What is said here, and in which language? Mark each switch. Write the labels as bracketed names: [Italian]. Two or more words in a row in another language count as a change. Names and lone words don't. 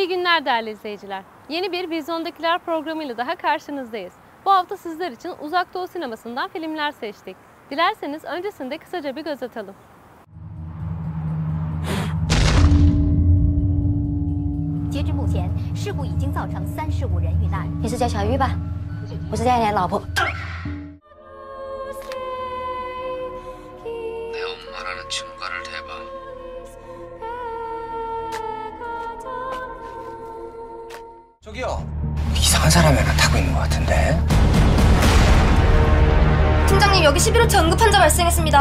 [Turkish] günler değerli izleyiciler. Yeni bir Vizyondakiler programıyla daha karşınızdayız. Bu hafta sizler için Uzak Doğu sinemasından filmler seçtik. Dilerseniz öncesinde kısaca bir göz atalım. [Chinese] 截至目前，事故已经造成35人遇难。你是叫小玉吧？我是叫你老婆。 [Korean] 내 엄마라는 증거를 대봐. 저기요. 이상한 사람이 하나 타고 있는 것 같은데. 팀장님, 여기 11호차 응급 환자 발생했습니다.